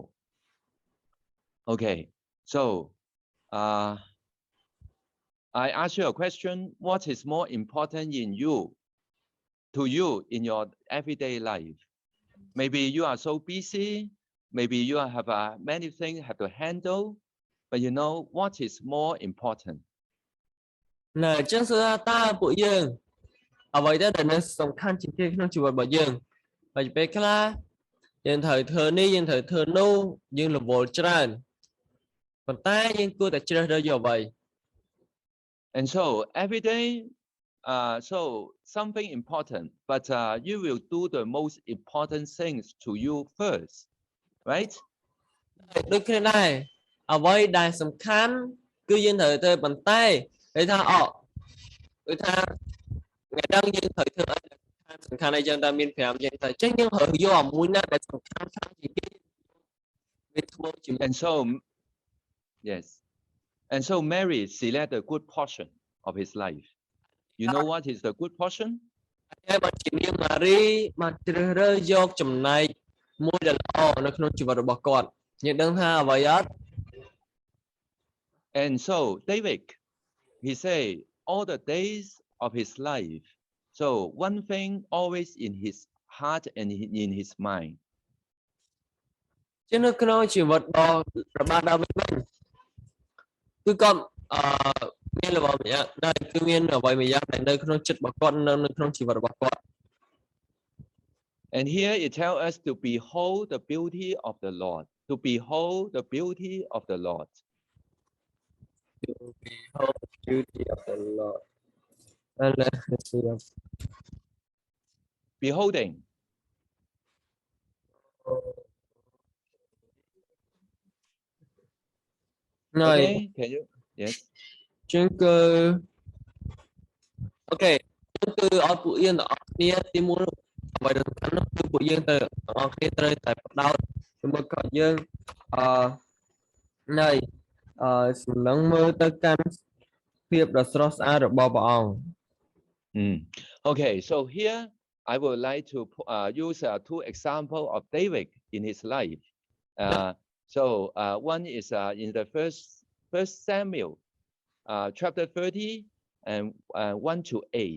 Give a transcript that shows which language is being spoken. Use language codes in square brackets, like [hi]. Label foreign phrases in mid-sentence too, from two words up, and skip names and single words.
[en] Okay, so I ask you a question. What is more important to you in your everyday life? Maybe you are so busy. Maybe you have many things you have to handle. But you know what is more important? [km] នៅចឹងសួរថាតើពួកយើងអ្វីដែលនៅសំខាន់ជាងគេក្នុងជីវិតរបស់យើងហើយពេលខ្លះយើងត្រូវធ្វើនេះយើងត្រូវធ្វើនោះយើងរវល់ច្រើនប៉ុន្តែយើងគួរតែជ្រើសរើសយកអ្វី [en] And so every day so something important, but you will do the most important things to you first, right? [km] ដូចគ្នាដែរអ្វីដែលសំខាន់គឺយើងត្រូវធ្វើប៉ុន្តែគេថាដូចថាថ្ងៃដឹងយើងត្រូវធ្វើអីសំខាន់សំខាន់អីចឹងតែមាន5ចឹងតែចឹងយើងរើសយកមួយណាដែលសំខាន់ខ្លាំងជាងគេវាធ្វើជាមួយ [en] And so, yes. And so Mary select a good portion of his life. You know what is the good portion? [km] ហើយបើជានាងម៉ារីមកជ្រើសរើសយកចំណែកមួយដែលល្អនៅក្នុងជីវិតរបស់គាត់យើងដឹងថាអ្វីអត់ [en] And so David, he say all the days of his life. So one thing always in his heart and in his mind. [km] ជានៅក្នុងជីវិតរបស់ព្រះបាទដាវីតវិញគឺគាត់មានល្បិចម្យ៉ាងដែរគឺមានអ្វីមួយយ៉ាងដែលនៅក្នុងចិត្តរបស់គាត់នៅក្នុងជីវិតរបស់គាត់ [en] And here it tells us to behold the beauty of the Lord. To behold the beauty of the Lord. To behold the beauty of the Lord. And let's see. Beholding. Okay, can you? Yes. [km] ជាងគឺអូខេគឺឲ្យពួកយើងទាំងអស់គ្នាទីមួយអ្វីដែលសំខាន់នោះគឺពួកយើងទៅទាំងអស់គ្នាត្រូវតែផ្ដោតជាមួយគាត់យើងនៃសម្លឹងមើលទៅកាន់ភាពដ៏ស្រស់ស្អាតរបស់ព្រះអង្គ [en] Okay, so here I would like to use 2 examples of David in his life. So one is in the first Samuel chapter 30 and 1 to 8.